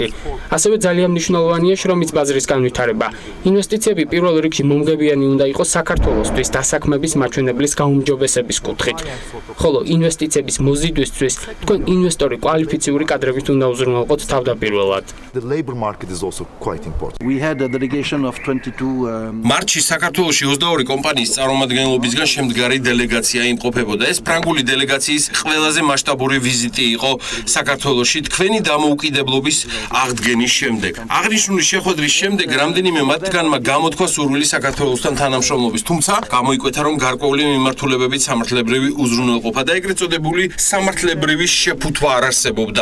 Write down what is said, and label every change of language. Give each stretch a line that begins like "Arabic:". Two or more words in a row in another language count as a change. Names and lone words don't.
Georgian: ასევე ძალიან მნიშვნელოვანია შრომის ბაზრის განვითარება. ინვესტიციები პირველ რიგში მომგებიანი უნდა იყოს საქართველოსთვის დასაქმების მაჩვენებლის გაუმჯობესების კუთხით. ხოლო ინვესტიციების მოზიდვისთვის თქვენ ინვესტორი კვალიფიციური კადრებით უნდა უზრუნველყოთ თავდაპირველად.
English: The labor market is also quite important. We had a delegation of 22
Georgian: მარტში საქართველოში 22 კომპანიის წარმომადგენლობისგან შემდგარი დელეგაცია იმყოფებოდა. ეს ფრანგული დელეგაციის ყველაზე მასშტაბური ვიზიტი იყო საქართველოში თქვენი დამოუკიდებლობის აღდგენის შემდეგ. აღნიშნული შეხვედრის შემდეგ რამდენიმე მათგანმა გამოთქვა სურვილი საქართველოსთან თანამშრომლობის, თუმცა გამოიკვეთა, რომ გარკვეული მიმართულებებით სამართლებრივი უზრუნველყოფა და ეგრეთ წოდებული სამართლებრივი შეფუთვა არ არსებობდა.